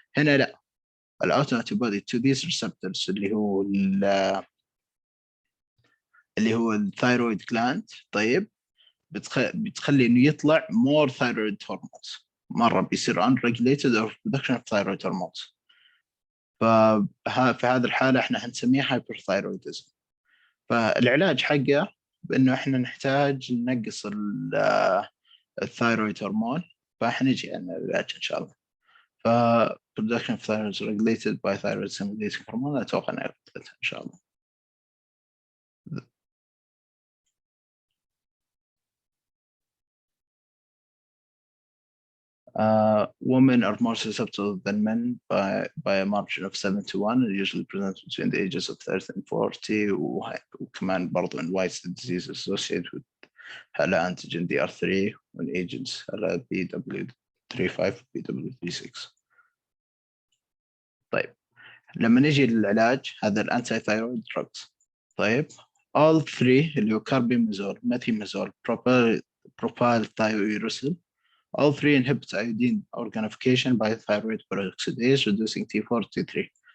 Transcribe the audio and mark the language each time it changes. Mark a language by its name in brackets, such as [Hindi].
[Arabic] هنا لا الاوتو انتيبودي [English] to these receptors [Arabic] اللي هو الثايرويد جلاند. طيب بتخلي انه يطلع [English] more thyroid hormones [Arabic] مره بيصير [English] unregulated or production of thyroid hormones. [Arabic] في هذه الحاله احنا حنسميها hyperthyroidism. فالعلاج حقه بانه احنا نحتاج ننقص الثايرويد هرمون فحنجي عن العلاج ان شاء الله. [English] production of thyroid is regulated by thyroid stimulating hormone. [Arabic] أتوقع أنها إن شاء الله. [English] Women are more susceptible than men by a margin of 7 to 1, and usually present between the ages of 30 and 40. [Arabic] وكمان برضو [English] in whites the disease associated with HLA antigen DR3 and agents HLA BW35 BW36. [Arabic] طيب لما نجي للعلاج هذا الانتي ثايرويد دراجز. [English] طيب all three [Arabic] اللي هو [English] Carbimazole methimazole propylthiouracil all three inhibit iodine organification by thyroid peroxidase reducing T4 T3.